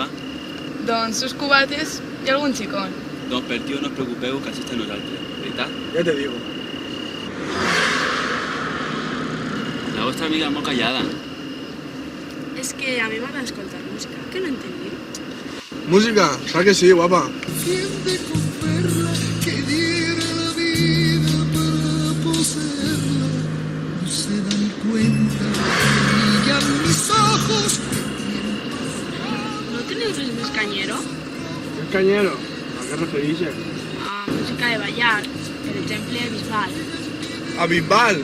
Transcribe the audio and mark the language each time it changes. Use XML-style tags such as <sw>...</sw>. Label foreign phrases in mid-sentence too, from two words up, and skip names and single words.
<ca>Doncs sus cubates i algun xicón. Doncs per tio no us preocupeu que així estem nosaltres, veritat?</ca> <es>Ja te digo.</es> <ca>La vostra amiga és molt callada. És que a mi m'agrada escoltar música, que no entendiu? Música, clar que sí, guapa.</ca> <es>Siente con verla que diera la vida para poseerla. No se dan cuenta que brillan mis ojos.</es> <ca>No teniu res més canyero?</ca> <es>El cañero.</es> <ca>A què refereixes? A música de ballar, per exemple, Bisbal. A Bisbal.</ca>